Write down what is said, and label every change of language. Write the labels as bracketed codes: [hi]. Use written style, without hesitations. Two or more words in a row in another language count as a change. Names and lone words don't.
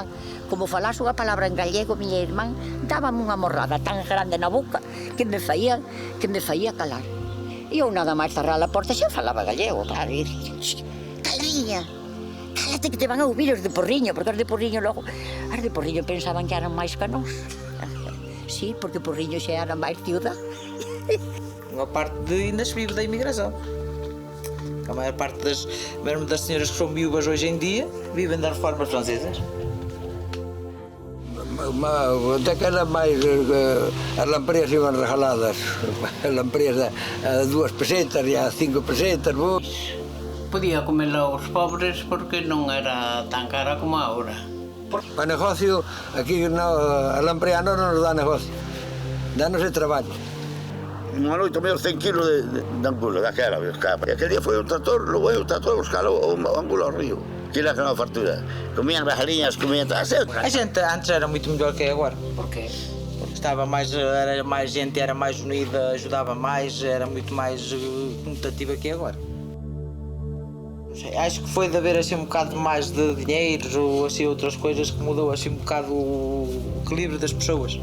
[gl] Como falase unha palabra en gallego, miña irmán dábame unha morrada tan grande na boca que me faía calar. E eu nada máis cerrar a porta xa falaba gallego, claro, e dicía, caliña, cálate que te van a ouvir os de Porriño, porque os de Porriño logo, os de Porriño pensaban que eran máis que nós. Sí, porque Porriño xa era máis ciudad. [pt] Unha parte ainda se vive da imigração. A maior parte mesmo das senhoras que são viúvas hoje em dia vivem das reformas francesas. [gl] Até que eran máis as lampreas iban regaladas, as lampreas a 2 pesetas e a 5 pesetas. Podía comela os pobres porque non era tan cara como agora. Para negocio, aquí a lamprea non nos dá negocio, danos de traballo. Unha noite menos 100 kilos de angulo, daquela, e aquel día foi un tractor, logo o tractor a buscar o angulo ao río. Aquilo que non fartura. Comían galiñas, comían... A gente antes era moito mellor que agora. Por qué? [pt] Porque estava era máis gente, era máis unida, ajudava máis, era muito mais conotativa que agora. Não sei, acho que foi de haver assim um bocado mais de dinheiros ou assim outras coisas que mudou assim um bocado o equilíbrio das pessoas.